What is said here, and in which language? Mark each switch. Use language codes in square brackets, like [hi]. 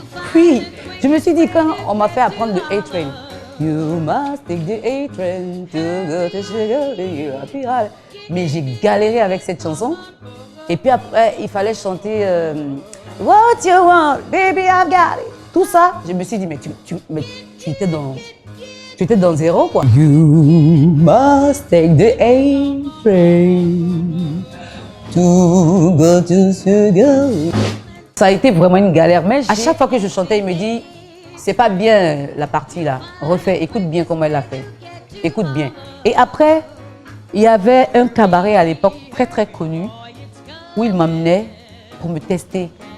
[fr] Puis, je me suis dit, quand on m'a fait apprendre le A-Train, [en] You must take the A-Train to go to Sugar. [fr] Mais j'ai galéré avec cette chanson. Et puis après, il fallait chanter [en] What you want, baby, I've got it. [fr] Tout ça, je me suis dit, mais tu étais dans zéro, quoi. [en] You must take the A-Train to go to Sugar. [fr] Ça a été vraiment une galère. Mais à chaque fois que je chantais, il me dit, c'est pas bien la partie là. Refais, écoute bien comment elle l'a fait. Écoute bien. Et après, il y avait un cabaret à l'époque très très connu où il m'amenait pour me tester.